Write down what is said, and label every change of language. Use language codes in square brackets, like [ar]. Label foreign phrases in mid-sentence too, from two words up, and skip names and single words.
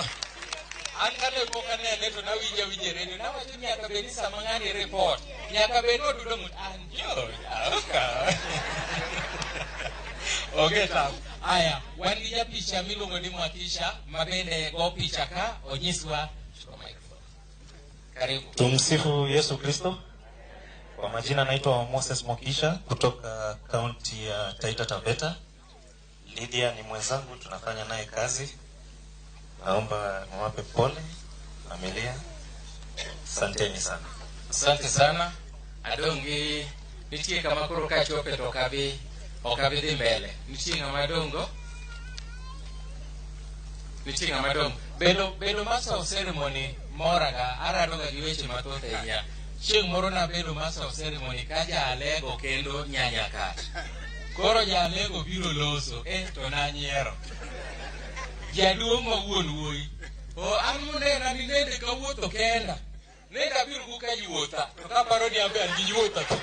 [luo] Ankane poka nene to nawinja redio na wacho nyaka bedi sama ng'ani report. Nyaka bedi odudo mut an George Aoko. Okay tam. Aya, wan gi japicha miluongo ni Mwakisha mabende go picha ka onyiswa microphone. Karibu. [sw] Tumsifu Yesu Kristo. Kwa majina naitwa Moses Mwakisha kutoka kaunti ya Taita Taveta. Lydiah ni mwenzangu, tunafanya naye kazi. Naomba niwape pole familia. Asanteni sana. Asante sana. [luo] Adongi nitie kama koro ka chope to okabi dhi mbele. Nitie ng'ama dongo. Bedo [en] master of ceremony [luo] moraga aradoga gi weche mathoth ahinya. Chieng' moro na bedo [en] master of ceremony [luo] ka jalego kendo nyanya ka. Koro jalego biro loso to nanyiero. Jaduong' ma wuon wuoyi. An munena ni nende kawuotho kenda. Nenda biro buka yuotha. To kaparo ni ambe an gi yuotha.